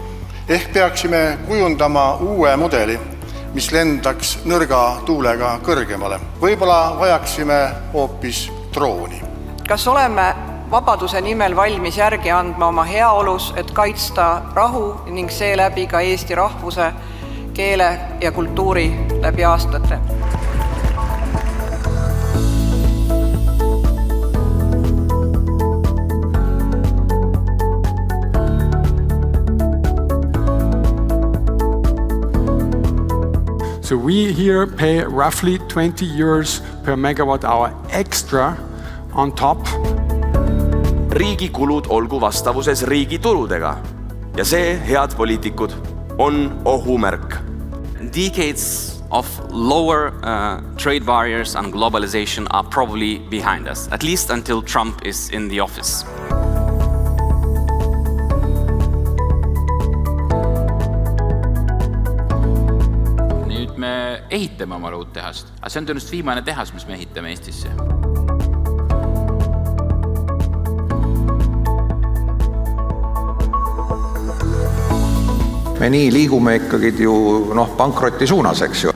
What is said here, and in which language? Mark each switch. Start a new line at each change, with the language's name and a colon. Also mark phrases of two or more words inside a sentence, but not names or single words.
Estonian: Ehk peaksime kujundama uue mudeli, mis lendaks nõrga tuulega kõrgemale. Võib-olla vajaksime hoopis drooni. Kas oleme vabaduse nimel valmis järgi andma oma heaolus, et kaitsta rahu ning seeläbi ka Eesti rahvuse, keele ja kultuuri läbi aastate?
English: So we here pay roughly 20 euros per megawatt hour extra on top.
Estonian: Riigi kulud olgu vastavuses riigi tuludega. Ja see, head poliitikud, on ohumärk.
English: Decades of lower trade barriers and globalization are probably behind us, at least until Trump is in the office.
Estonian: Nüüd me ehitame oma uut tehast, aga see on tõenäoliselt viimane tehas, mis me ehitame Eestisse. Me nii liigume ikkagi ju pankrotti suunas, eks ju.